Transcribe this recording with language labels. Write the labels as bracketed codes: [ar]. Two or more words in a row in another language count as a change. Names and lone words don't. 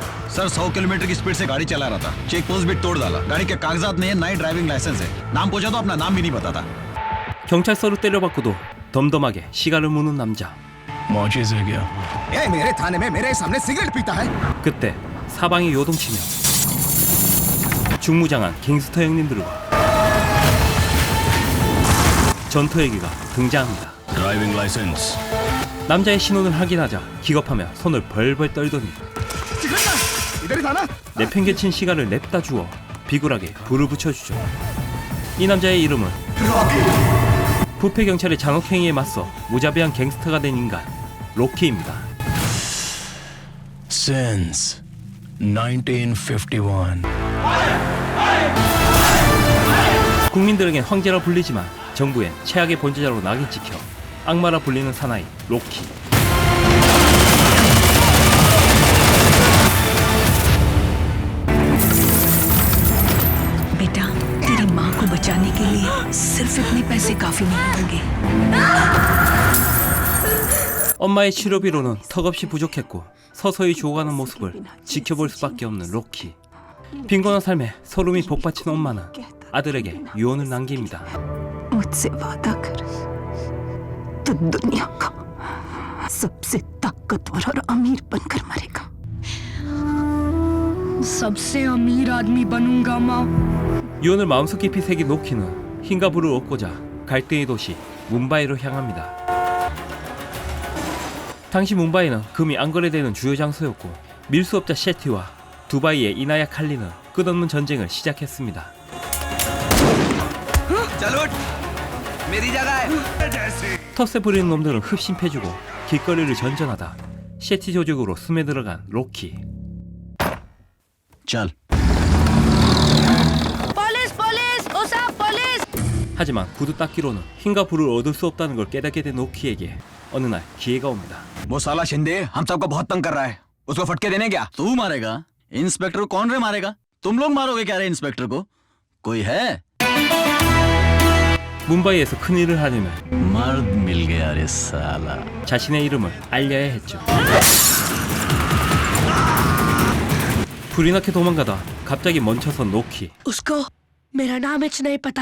[hi] सर 100 किलोमीटर की स्पीड से गाड़ी चला रहा था, [en] check post [hi] भी तोड़ डाला। गाड़ी के कागजात नहीं है, ना ही [en] driving license [hi] है। नाम पूछा तो अपना नाम भी नहीं बताता। [ko] 경찰서로 때려받고도 덤덤하게 시간을 무는 남자. [hi] मौजे से गया। ये मेरे थाने में मेरे सामने सिगरेट पीता है। [ko] 그때 사방이 요동치며 중무장한 갱스터 형님들과 전투 헬기가 등장합니다. [en] driving license. [ko] 남자의 신원을 확인하자 기겁하며 손을 벌벌 떨더니 [hi] इधर ही था ना? [ko] 내팽개친 시간을 냅다 주어 비굴하게 불을 붙여주죠. 이 남자의 이름은 부패 경찰의 잔혹행위에 맞서 무자비한 갱스터가 된 인간 로키입니다. [en] Since 1951. [ko] 국민들에겐 황제라 불리지만 정부엔 최악의 범죄자로 낙인 찍혀 악마라 불리는 사나이 로키. [hi] बेटा, तेरी माँ को बचाने के लिए सिर्फ इतने पैसे काफी नहीं होंगे। [ko] 엄마의 치료비로는 턱없이 부족했고 서서히 죽어가는 모습을 지켜볼 수밖에 없는 로키. 빈곤한 삶에 소름이 복받친 엄마는 아들에게 유언을 남깁니다. [hi] मुझसे वादा कर, तू दुनिया का सबसे ताकतवर और अमीर बनकर मरेगा। सबसे अमीर आदमी बनूंगा माँ। [ko] 유언을 마음속 깊이 새긴 로키는 힘과 부를 얻고자 갈등의 도시 뭄바이로 향합니다. 당시 뭄바이는 금이 안 거래되는 주요 장소였고 밀수업자 셰티와 두바이의 이나야 칼리는 끝없는 전쟁을 시작했습니다. 텃세 부리는 놈들은 흡심패주고 길거리를 전전하다 셰티 조직으로 스며들어간 로키. [hi] चल। पुलिस पुलिस उसा पुलिस। [ko] 하지만 구두 닦기로는 힘과 부를 얻을 수 없다는 걸 깨닫게 된 로키에게 어느 날 기회가 옵니다. [hi] वो साला शिंदे हम सबको बहुत तंग कर रहा है, उसको फटके देने क्या? तू मारेगा? इंस्पेक्टर को कौन रे मारेगा? तुम लोग मारोगे क्या रे इंस्पेक्टर को? कोई है? [ko] 뭄바이에서 큰일을 하려면 [hi] मर्द मिल गया रे साला। [ko] 자신의 이름을 알려야 했죠. 불이 나게 도망가다 갑자기 멈춰선 로키. [hi] उसको मेरा नाम इच नहीं पता।